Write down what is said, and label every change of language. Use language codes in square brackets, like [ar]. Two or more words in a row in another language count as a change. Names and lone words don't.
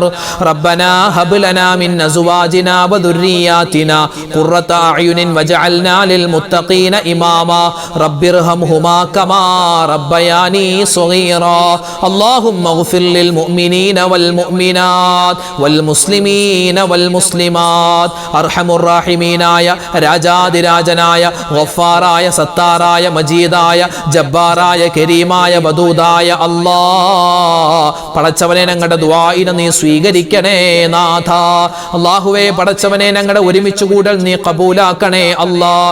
[ar] ربنا هب لنا من أزواجنا وذرياتنا قرة أعين واجعلنا للمتقين إماما. رب ارحمهما كما ربياني صغيرا. اللهم اغفر للمؤمنين والمؤمنات والمسلمين والمسلمات. أرحم الراحمين [ml] ആയ രാജാതിരാജനായ ഗഫാറായ സത്താറായ മജീദായ ജബ്ബാറായ കരീമായ വദൂദായ അല്ലാഹ്, പടച്ചവനെ ഞങ്ങളുടെ ദുആഇനെ നീ സ്വീകരിക്കണേ നാഥ. അല്ലാഹുവേ, പടച്ചവനെ ഞങ്ങളുടെ ഒരുമിച്ച് കൂടൽ നീ ഖബൂലാക്കണേ അല്ലാഹ്.